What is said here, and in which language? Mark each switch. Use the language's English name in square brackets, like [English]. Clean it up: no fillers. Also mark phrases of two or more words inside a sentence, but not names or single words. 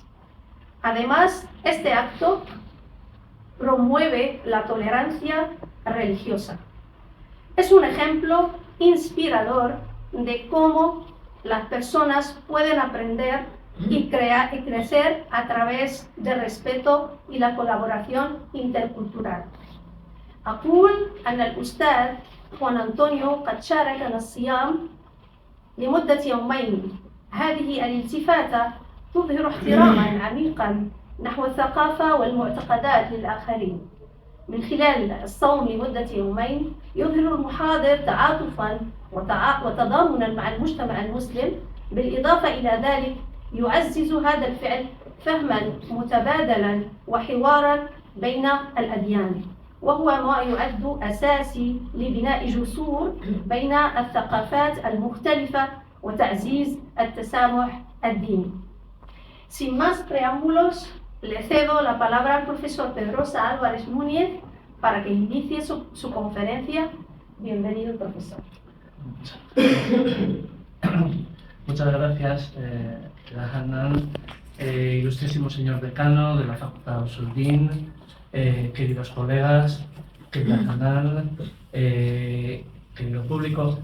[Spanish] Además, este acto promueve la tolerancia religiosa. Es un ejemplo inspirador de cómo las personas pueden aprender y crecer a través del respeto y la colaboración intercultural. [Arabic] أقول أن الأستاذ خوان أنطونيو قد شاركنا الصيام لمدة يومين. هذه الالتفاتة تظهر احتراما عميقا نحو الثقافة والمعتقدات للآخرين. من خلال الصوم لمدة يومين يظهر المحاضر تعاطفا وتضامنا مع المجتمع المسلم، بالإضافة إلى ذلك يعزز هذا الفعل فهما متبادلا وحوارا بين الأديان، وهو ما يعد أساسي لبناء جسور بين الثقافات المختلفة وتعزيز التسامح الديني. [Spanish] Sin más preámbulos, le cedo la palabra al profesor Pedrosa Álvarez Núñez para que inicie su conferencia. Bienvenido, profesor. Muchas gracias, Hanan, ilustrísimo señor decano de la Facultad de Usul-Din, queridos colegas, querida Hanan, querido público.